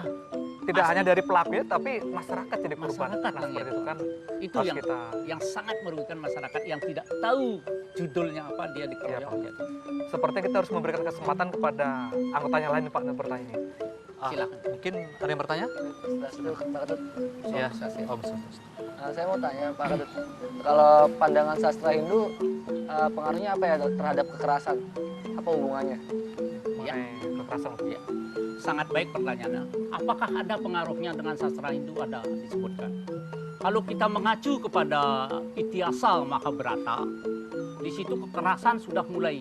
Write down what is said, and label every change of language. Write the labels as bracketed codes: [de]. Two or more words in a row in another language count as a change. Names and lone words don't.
[id] Tidak hanya dari pelakunya, tapi masyarakat jadi korban. Masyarakat Nah, yang seperti itu kan itu harus yang kita. yang sangat merugikan masyarakat yang tidak tahu judulnya apa, dia Iya, dikeroyok. Pak. Gitu. Sepertinya kita harus memberikan kesempatan kepada anggota yang lain Pak untuk bertanya ini. Silakan. Mungkin ada yang bertanya? Swastiastu, Pak Ketut. Iya. Swastiastu. [ban] Om Swastiastu. [id] Saya mau tanya Pak Ketut, kalau pandangan sastra Hindu pengaruhnya apa ya terhadap kekerasan? Apa hubungannya? mengenai kekerasan. Ya. Sangat baik pertanyaannya. Apakah ada pengaruhnya dengan sastra Hindu? Ada disebutkan. Kalau kita mengacu kepada Itiasa Mahabharata, di situ kekerasan sudah mulai.